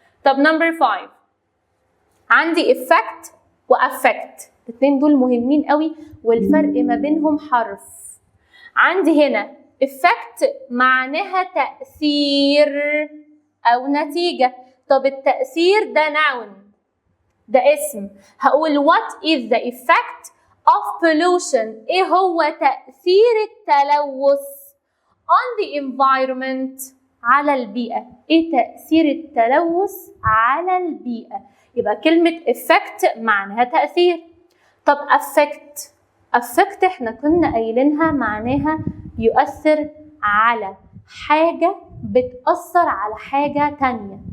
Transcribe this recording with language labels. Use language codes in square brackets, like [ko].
[ar] طب نمبر 5 عندي effect و affect، الاتنين دول مهمين قوي والفرق ما بينهم حرف. عندي هنا effect معناها تأثير أو نتيجة. طب التأثير ده noun، ده اسم. [en] هقول what is the effect of pollution، [ar] ايه هو تأثير التلوث [en] on the environment، [ar] على البيئة. ايه تأثير التلوث على البيئة؟ يبقى كلمة effect معناها تأثير. طب affect احنا كنا قايلينها معناها يؤثر على حاجة بتأثر على حاجة تانية.